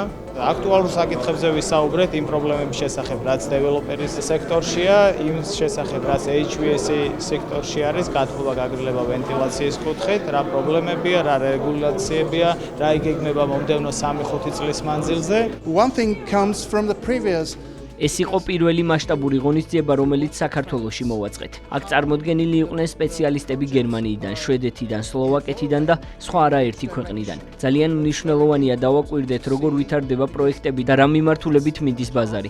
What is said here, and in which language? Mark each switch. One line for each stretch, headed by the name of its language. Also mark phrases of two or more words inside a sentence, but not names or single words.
Georgian: აქტუალურ საკითხებზე ვისაუბრეთ იმ პრობლემების შესახებ, რაც დეველოპერის სექტორშია, იმ შესახებ, რაც HVAC სექტორში არის, გათბობა-გაგრილება ვენტილაციის კუთხით, რა პრობლემებია, რა რეგულაციებია, რა იგეგმება მომდევნო 3-5 წლის მანძილზე.
English: One thing comes from the previous.
Georgian: ეს იყო პირველი მასშტაბური ღონისძიება, რომელიც საქართველოში მოვაწყეთ. აქ წარმოდგენილი იყვნენ სპეციალისტები გერმანიიდან, შვედეთიდან, სლოვაკეთიდან და სხვა არაერთი ქვეყნიდან. ძალიან მნიშვნელოვანია დავაკვირდეთ, როგორ ვითარდება პროექტები და რა მიმართულებით მიდის ბაზარი.